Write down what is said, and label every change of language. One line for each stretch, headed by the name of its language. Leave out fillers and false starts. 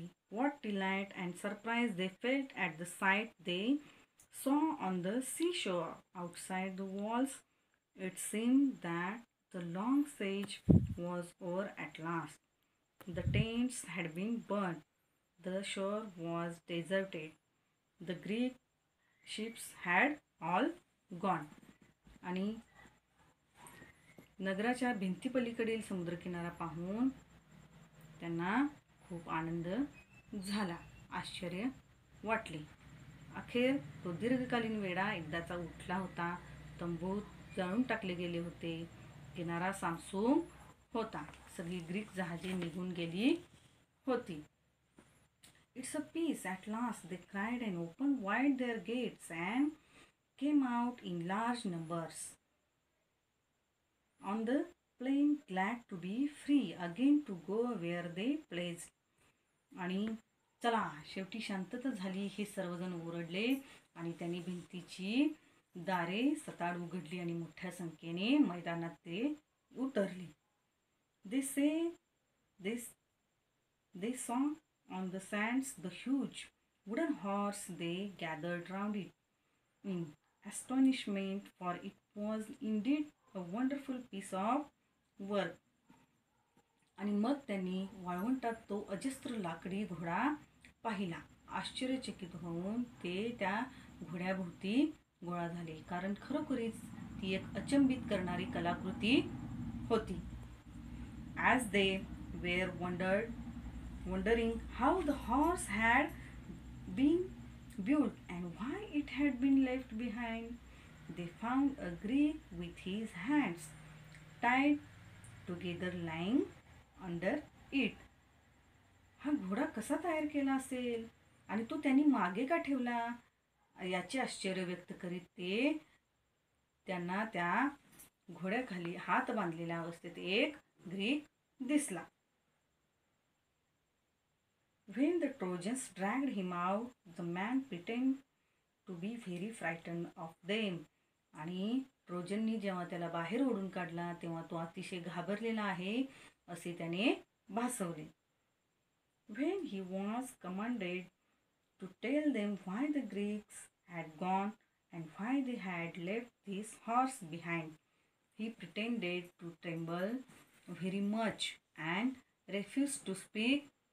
English: What delight and surprise they felt at the sight they saw on the seashore outside the walls. It seemed that the long siege was over at last. The tents had been burned. The shore was deserted. The Greek ships had all gone.
Marathi: आणि नगराच्या भिंतीपलीकडील समुद्रकिनारा पाहून त्यांना खूप आनंद झाला, आश्चर्य वाटले. अखेर तो दीर्घकालीन वेढा एकदाचा उठला होता. तंबू जाळून टाकले गेले होते. किनारा सामसूम होता. सगळी ग्रीक जहाजे निघून गेली होती.
English: It's a peace at last, they cried and opened wide their gates and came out in large numbers on the plain, glad to be free again to go where they pleased.
Marathi: आणि चला शेवटी शांतता झाली. हे सर्वजण ओरडले आणि त्यांनी भिंतीची दारे सताड उघडली आणि मोठ्या संख्येने मैदानात ते उतरले.
English: They say this they saw on the sands the huge wooden horse. They gathered round it in astonishment, for it was indeed a wonderful piece of work.
Marathi: आणि मग त्यांनी वाळवंटात तो अजस्त्र लाकडी घोडा पाहिला. आश्चर्यचकित होऊन ते त्या घोड्याभोवती गोळा झाले, कारण खरोखरीच ती एक अचंबित करणारी कलाकृती होती.
English: As they were wondering how the horse had been built and why it had been left behind, they found a Greek with his hands tied together lying under it.
Marathi: हा घोडा कसा तयार केला असेल आणि तो त्यांनी मागे का ठेवला, याचे आश्चर्य व्यक्त करीत ते त्यांना त्या घोड्याखाली हात बांधलेल्या अवस्थेत एक ग्रीक दिसला.
English: When the Trojans dragged him out, the man pretended to be very frightened of them.
Marathi: आणि ट्रोजननी जेव्हा त्याला बाहेर ओढून काढला तेव्हा तो अतिशय घाबरलेला आहे असे त्याने भासवले.
English: When he was commanded to tell them why the Greeks had gone and why they had left this horse behind, he pretended to tremble very much and refused to speak.